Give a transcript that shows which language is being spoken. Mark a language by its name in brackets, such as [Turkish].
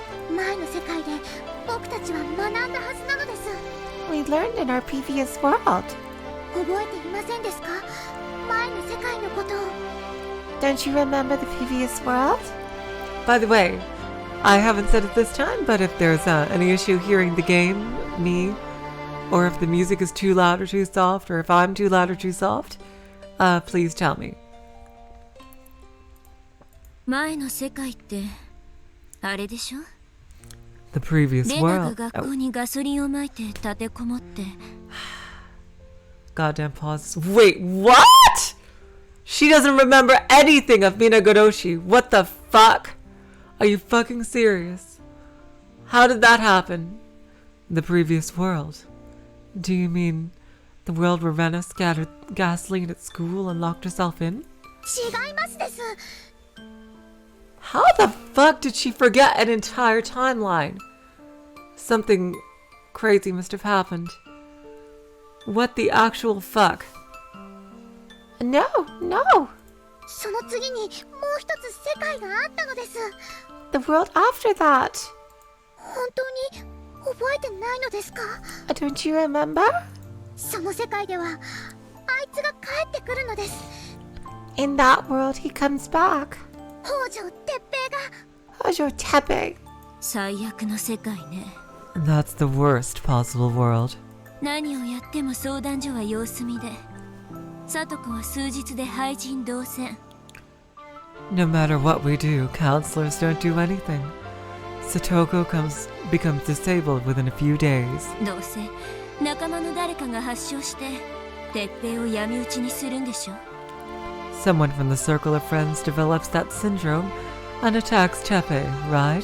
[Japanese] 前の世界で僕たちは学んだはずなのです。 [English] We learned in our previous world. [Japanese] 覚えていませんですか？前の世界のことを。 [English] Don't you remember the previous world? By the way, I haven't said it this time, but if there's any issue hearing the game, me, or if the music is too loud or too soft, or if I'm too loud or too soft, please tell me. [Japanese] 前の世界ってあれでしょ？ [English] The previous [Japanese] レナが [English] world. [Japanese] 学校にガソリンをまいて立てこもって。 [English] Goddamn pauses. Wait, what? She doesn't remember anything of Minagoroshi. What the fuck? Are you fucking serious? How did that happen? The previous world. Do you mean the world where Rena scattered gasoline at school and locked herself in? [Japanese] 違いますです。 [English] How the fuck did she forget an entire timeline? Something crazy must have happened. What the actual fuck? No. [Japanese] その次にもう一つ世界があったのです。 [English] The world after that. [Japanese] 本当に覚えてないのですか？ [English] Don't you remember? [Japanese] その世界ではあいつが帰ってくるのです。 [English] In that world he comes back. [Japanese] 北条哲平が。北条哲平。最悪の世界ね。 [English] That's the worst possible world. [Japanese] 何をやっても相談所は様子見で、聡子は数日で廃人同然。 [English] No matter what we do, counselors don't do anything. Satoko becomes disabled within a few days. [Japanese] どうせ仲間の誰かが発症して哲平を闇討ちにするんでしょ。 [English] Someone from the circle of friends develops that syndrome and attacks Tepe, right?